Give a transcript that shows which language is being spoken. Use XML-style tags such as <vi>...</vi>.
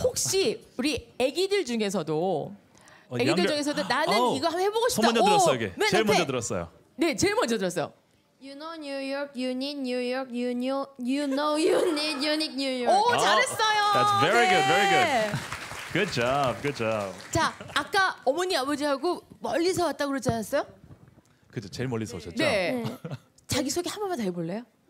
<ko>혹시 우리 아기들 중에서도 나는 이거 한번 해보고 싶다. 손 먼저 들었어요, 이게. 제일 먼저 들었어요. 네, 제일 먼저 들었어요.</ko> <en>You know New York, you need New York, you know you need unique New York.</en> <ko>오, 잘했어요.</ko> <en>That's very good, very</en> <ko>네.</ko> <en>good. Good job.</en> <ko>자, 아까 어머니 아버지하고 멀리서 왔다고 그러지 않았어요? 그죠, 제일 멀리서 오셨죠? 네. 자기 소개 한 번만 더 해볼래요?</ko>